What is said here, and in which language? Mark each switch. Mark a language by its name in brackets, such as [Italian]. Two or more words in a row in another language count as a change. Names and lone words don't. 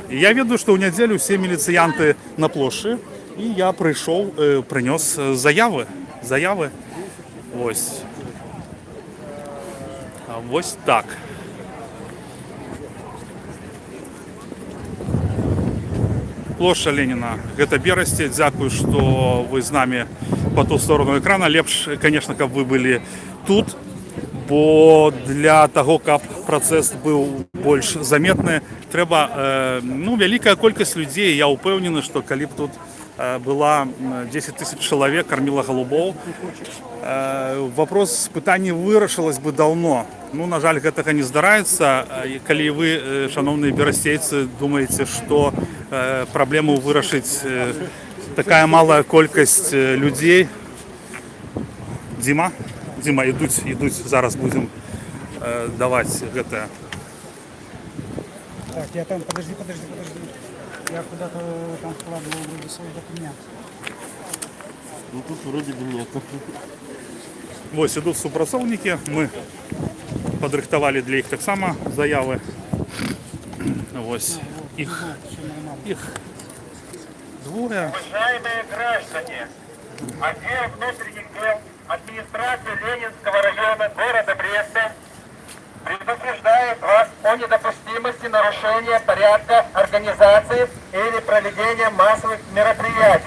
[Belarusian] І я ведаю, што ў нядзелю все міліцыянты на плошчы, і я прыйшоў, прынёс заявы. Ось. Вось так. Плошча Леніна, гэта Берасці. Дзякую, што вы з намі [Russian] по ту сторону экрана. [Belarusian] Лепш, конечно, каб вы былі тут, бо для таго, каб працэс быў больш заметны, трэба вялікая колькасць людзей. Я ўпэўнены, што калі б тут была 10 000 чалавек, карміла голубоў, вопрос пытання вырашылась бы даўно. На жаль, гэтага не здараецца. Калі вы, шановныя берасцейцы, думаеце, што праблему вырашыць такая малая колькасць людзей. Дима, ідуць, зараз будем даваць гэтае. [Russian] Так, я там, подожди. Я куда-то там вкладывал вроде свой документ. Тут вроде бы нет. [Belarusian] Вось ідуць супрацоўнікі, мы падрыхтавалі для іх таксама заявы. Вось іх двое. [Russian] Уважаемые граждане, отдел внутренних дел администрации Ленинского района города Бреста предупреждает вас о недопустимости нарушения порядка организации или проведения массовых мероприятий.